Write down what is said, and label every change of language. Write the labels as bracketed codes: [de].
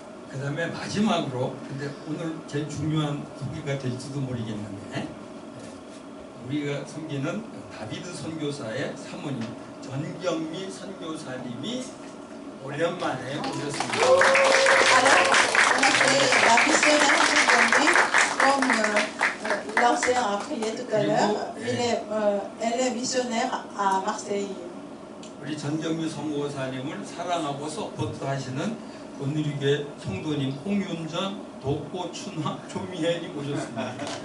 [ko] 그 다음에 마지막으로, 근데 오늘 제일 중요한 소개가 될지도 모르겠는데, 우리가 섬기는 다비드 선교사의 사모님 전경미 선교사님이 오랜만에 오셨습니다. [fr] Alors, on a fait la missionnaire aujourd'hui, comme l'ancien a prié tout à l'heure. Elle est missionnaire à Marseille. [ko] 우리 전경미 선교사님을 사랑하고 서포트 하시는 오늘이교회 성도님 홍윤전, 독고, 춘화, 조미혜님 오셨습니다.